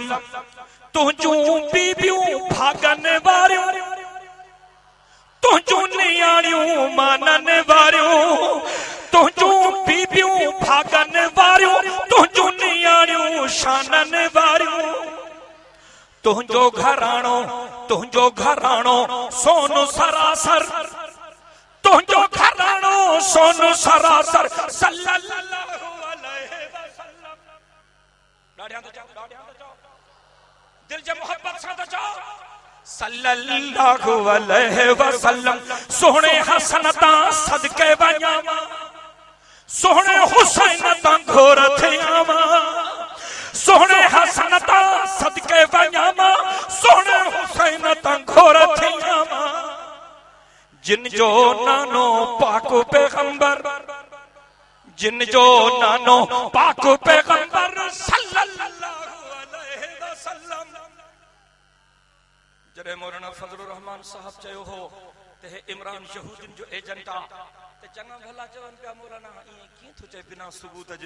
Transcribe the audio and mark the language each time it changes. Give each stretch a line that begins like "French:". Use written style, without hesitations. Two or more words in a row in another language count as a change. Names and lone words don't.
Sindhi: तुझूं बीबियूं भागन वारियूं, तुझूं नियाणियूं मानन वारियूं, तुझूं बीबियूं भागन वारियूं, तुझूं नियाणियूं शानन वारियूं, तुझो घराणो सोन सरासर, तुझो घराणो सोन सरासर
Arabic: صلى الله عليه وسلم.
Sindhi: डाढ़ियां तो जाओ, दिल जे मोहब्बत सां तो जाओ
Arabic: صلى الله عليه وسلم.
Sindhi: सोहणे हसन तां सदके वञावा, सोहणे हुसैन तां घोर थियावा, सोहणे हसन तां सदके वञावा, सोहणे हुसैन तां घोर थियावा। जिन जो नानो पाक पैगंबर, जिन जो नानो पाक पैगंबर
Arabic: صلى الله عليه وسلم.
Sindhi: जॾहिं मौलाना फजलुर रहमान साहब चयो हो त हे इमरान यहूदिन जो एजेंट आ त चङा भला चवनि पिया मौलाना ईअं कीअं थो चए बिना सबूत जे।